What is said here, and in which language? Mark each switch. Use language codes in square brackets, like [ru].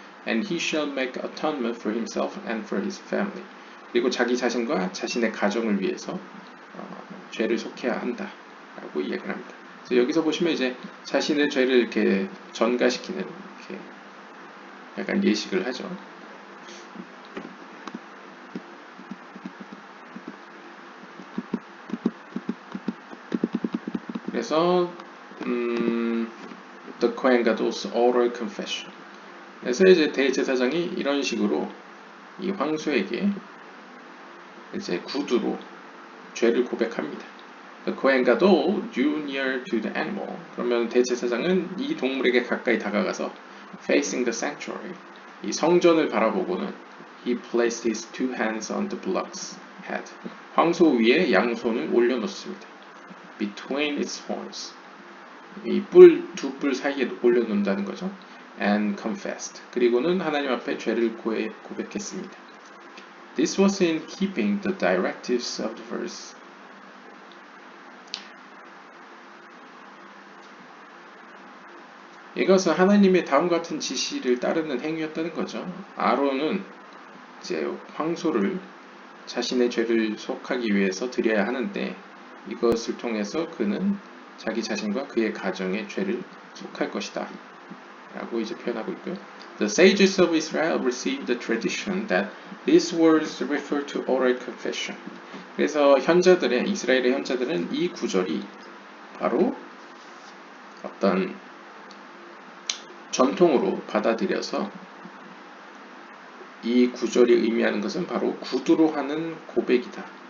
[en] And he shall make atonement for himself and for his family. [ko] 그리고 자기 자신과 자신의 가정을 위해서 죄를 속해야 한다라고 이야기를 합니다. 그래서 여기서 보시면 이제 자신의 죄를 이렇게 전가시키는 이렇게 약간 예식을 하죠. 그래서 [en] The Kohen Gadol's oral confession. [ko] 그래서 이제 대제사장이 이런 식으로 이 황소에게 이제 구두로 죄를 고백합니다. [en] The Kohen Gadol drew near to the animal. [ko] 그러면 대제사장은 이 동물에게 가까이 다가가서 [en] facing the sanctuary. [ko] 이 성전을 바라보고는 [en] he placed his 2 hands on the bullock's head. [ko] 황소 위에 양손을 올려놓습니다. [en] Between its horns. [ko] 이 두 뿔 사이에 올려놓는다는 거죠. [en] And confessed. [ko] 그리고는 하나님 앞에 죄를 고백했습니다. [en] This was in keeping the directives of the verse. [ko] 이것은 하나님의 다음과 같은 지시를 따르는 행위였다는 거죠. 아론은 이제 황소를 자신의 죄를 속하기 위해서 드려야 하는데 이것을 통해서 그는 자기 자신과 그의 가정의 죄를 속할 것이다. 라고 이제 표현하고 있고요. [en] The sages of Israel received the tradition that these words refer to oral confession. [ko] 그래서 이스라엘의 현자들은 이 구절이 바로 어떤 전통으로 받아들여서 이 구절이 의미하는 것은 바로 구두로 하는 고백이다.